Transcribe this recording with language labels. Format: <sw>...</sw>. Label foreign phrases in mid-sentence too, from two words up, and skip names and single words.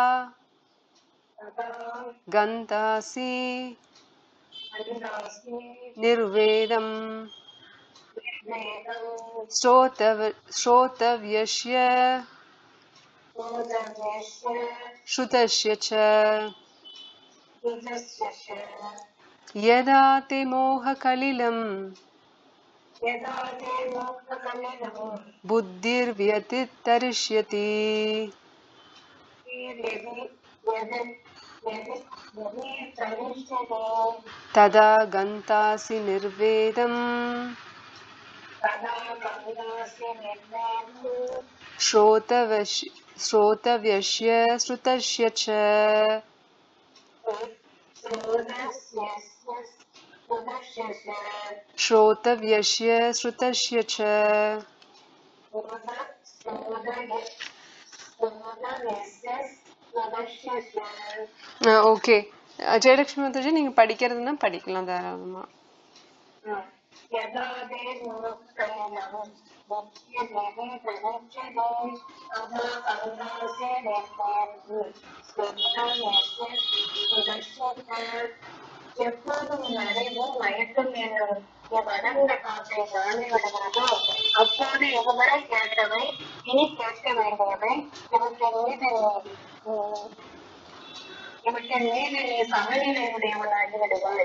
<sa>गन्तासि निर्वेदं श्रोतव्यस्य श्रुतस्य च यदा ते मोहकलिलं बुद्धिर्व्यतितरिष्यति तदा गन्तासि निर्वेदं श्रोतव्यस्य श्रुतस्य च श्रोतव्यस्य श्रुतस्य च.</sa> <ta>ஓகே ஜெயலட்சுமி மாதாஜி, நீங்க படிக்கிறதுன்னா படிக்கலாம் தாராளமா. எப்போது உன் அறிவு மயக்கம் என்னும் வளர்ந்த காற்றை வாங்கி விடுகிறதோ அப்போது இதுவரை கேட்டவை இனி கேட்க வேண்டியவை இவற்றின் மீது நீ சமநிலை உடையவனாகி விடுவாய்.</ta>